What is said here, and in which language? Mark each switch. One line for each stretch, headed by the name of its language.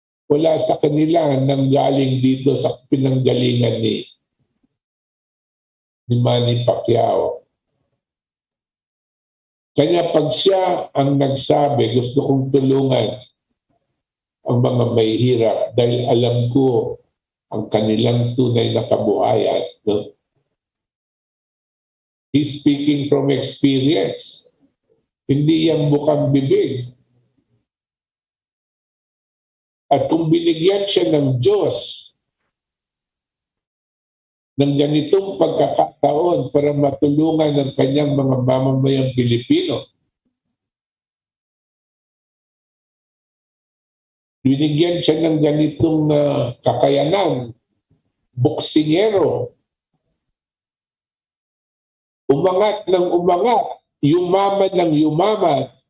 Filipino: Wala sa kanila nang galing dito sa pinanggalingan ni Manny Pacquiao. Kanya pag siya ang nagsabi, gusto kong tulungan ang mga may hirap dahil alam ko ang kanilang tunay na kabuhayan. No?
English: He's speaking from experience.
Filipino: Hindi yan bukang bibig. At kung binigyan siya ng Diyos ng ganitong pagkakataon para matulungan ng kanyang mga mamamayang Pilipino, binigyan siya ng ganitong kakayanan, boksingero, umangat ng umangat, yumaman ng yumaman,